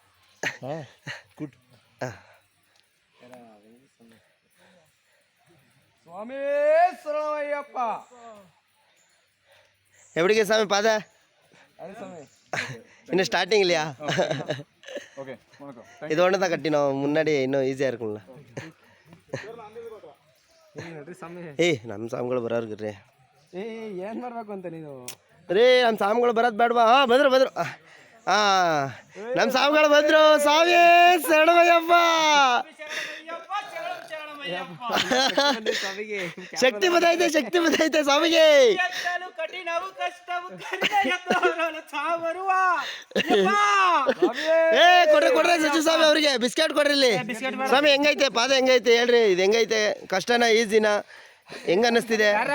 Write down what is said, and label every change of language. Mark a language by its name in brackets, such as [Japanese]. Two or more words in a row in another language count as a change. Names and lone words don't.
[Tamil] சுவாமி சரணமையப்பா எப்படிங்க சாமி பாதை இன்னும் ஸ்டார்டிங் இல்லையா ஓகே இது ஒன்று தான் கட்டினோம் முன்னாடி இன்னும் ஈஸியாக இருக்கும்ல [Kannada] ಏಯ್ ನಮ್ಮ ಸ್ವಾಮಿಗಳು ಬರೋರ್ಗೆ ರೀ ಏನು ಮಾಡ್ಬೇಕು ಅಂತ ನೀನು ರೀ ನಮ್ಮ ಸ್ವಾಮಿಗಳು ಬರೋದು ಬೇಡವಾ ಹಾಂ ಬಂದರು ಹಾಂ ನಮ್ಮ ಸ್ವಾಮಿಗಳು ಬಂದರು ಸ್ವಾಮಿ ಶರಣಮಯ್ಯಪ್ಪ ಶಕ್ತಿ ಬದೈತೆ ಸ್ವಾಮಿಗೆ ಕೊಡ್ರಿ ಸಚಿವ ಸ್ವಾಮಿ ಅವ್ರಿಗೆ ಬಿಸ್ಕೆಟ್ ಕೊಡ್ರಿ ಇಲ್ಲಿ ಸ್ವಾಮಿ ಹೆಂಗೈತೆ ಪಾದ ಹೆಂಗೈತೆ ಹೇಳ್ರಿ ಇದು ಹೆಂಗೈತೆ ಕಷ್ಟನಾ ಈಸಿನ ಹೆಂಗ ಅನ್ನಿಸ್ತಿದೆ